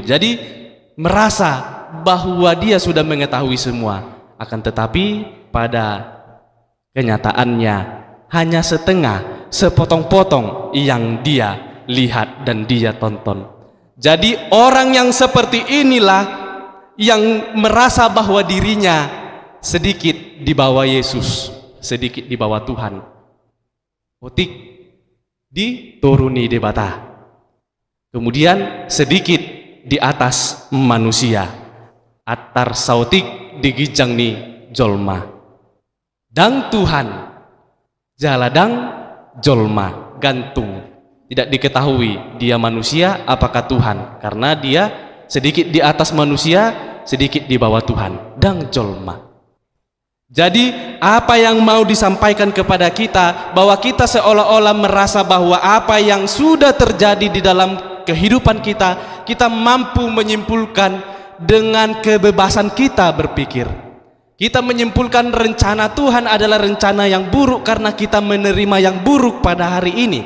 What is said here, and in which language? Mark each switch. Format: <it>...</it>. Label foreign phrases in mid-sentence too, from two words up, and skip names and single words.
<id>Jadi merasa bahwa dia sudah mengetahui semua, akan tetapi pada kenyataannya hanya setengah, sepotong-potong yang dia lihat dan dia tonton. Jadi orang yang seperti inilah yang merasa bahwa dirinya sedikit di bawah Yesus, sedikit di bawah Tuhan.</id> <bbc>Otik dituruni debata,</bbc> <id>kemudian sedikit di atas manusia.</id> <bbc>Atar sautik digijang ni jolma. Dang Tuhan jaladang jolma,</bbc> <id>gantung. Tidak diketahui dia manusia apakah Tuhan, karena dia sedikit di atas manusia, sedikit di bawah Tuhan.</id> <bbc>Dang jolma.</bbc> <id>Jadi apa yang mau disampaikan kepada kita, bahwa kita seolah-olah merasa bahwa apa yang sudah terjadi di dalam kehidupan kita, kita mampu menyimpulkan dengan kebebasan kita berpikir. Kita menyimpulkan rencana Tuhan adalah rencana yang buruk karena kita menerima yang buruk pada hari ini.</id>